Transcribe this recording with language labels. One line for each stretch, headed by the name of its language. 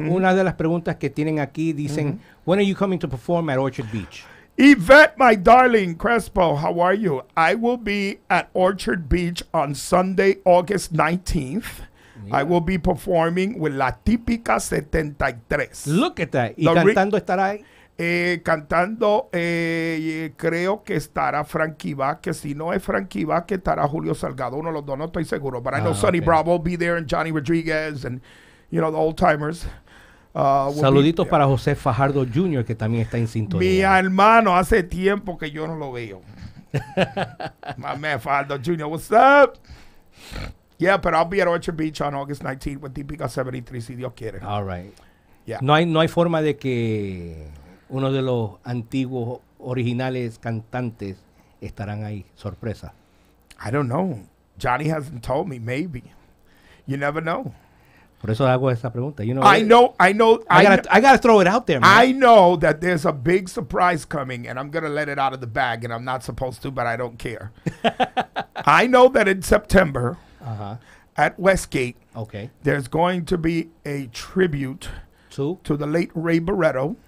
Spanish: Una de las preguntas que tienen aquí dicen,
English: when are you coming to perform at Orchard Beach? Yvette, my darling, Crespo, how are you? I will be at Orchard Beach on Sunday, August 19th. Yeah. I will be performing with La Típica 73. Look at that.
Spanish: ¿Y cantando estará ahí? Cantando, creo que estará Frankie Vázquez. Si no es Frankie Vázquez, estará Julio Salgado. Uno de los dos, no estoy seguro.
English: But I know Sonny Bravo will be there, and Johnny Rodriguez, and, the old timers.
Spanish: Saluditos para José Fajardo Jr., que también está en sintonía. Mi hermano, hace tiempo que yo no lo veo.
English: My man Fajardo Jr., what's up? Yeah, but I'll be at Orchard Beach on August 19th with Típica 73,
Spanish: si Dios quiere.
English: All right. Yeah.
Spanish: No hay forma de que uno de los antiguos originales cantantes estarán ahí, sorpresa.
English: I don't know. Johnny hasn't told me. Maybe. You never know.
Spanish: Por eso hago esa pregunta.
English: I know. I gotta throw it out there, man. I know that there's a big surprise coming, and I'm going to let it out of the bag, and I'm not supposed to, but I don't care. I know that in September at Westgate, there's going to be a tribute to the late Ray Barretto.